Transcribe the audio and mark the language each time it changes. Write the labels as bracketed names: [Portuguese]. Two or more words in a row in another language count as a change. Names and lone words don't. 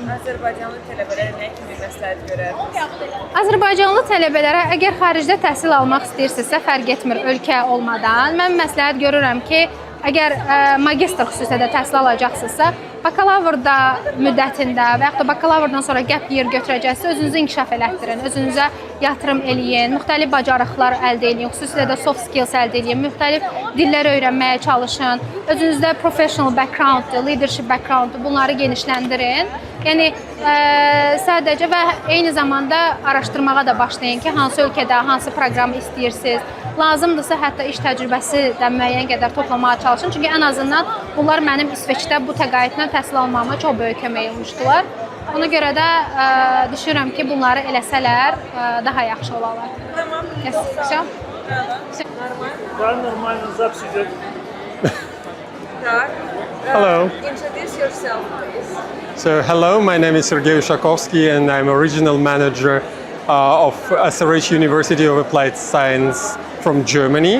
[Azerbaijani] Azərbaycanlı tələbələrə nə kimi məsləhət görərdiniz? Azərbaycanlı tələbələrə əgər xaricdə təhsil almaq istəyirsinizsə, fərq etmir ölkə olmadan. Mən məsləhət görürəm ki, əgər magistr xüsusilə də təhsil alacaqsınızsa, bakalavrda müddətində və yaxud da bakalavrdan sonra [English] gap year [Azerbaijani] götürəcəksə, özünüzü inkişaf elətdirin, özünüzə yatırım eləyin, müxtəlif bacarıqlar əldə eləyin, xüsusilə də [English] soft skills [Azerbaijani] əldə eləyin, müxtəlif dillər öyrənməyə çalışın, özünüzdə [English] professional background, leadership background, [Azerbaijani] bunları genişləndirin. Yəni sadəcə və eyni zamanda araşdırmağa da başlayın ki, hansı ölkədə, hansı proqramı istəyirsiniz. Lazımdırsa hətta iş təcrübəsi də müəyyən qədər toplamağa çalışın. Çünki ən azından bunlar mənim İsveçdə bu təqaüdlə təhsil almağıma çox böyük kömək olmuşdular. Ona görə də düşünürəm ki, bunları eləsələr daha yaxşı olarlar. Tamam. [Russian] Все? Нормально, запись. [English] Hello. Introduce yourself, please. So, hello, my name is Sergei Ushakovsky and I'm a regional manager of SRH University of Applied Science from Germany.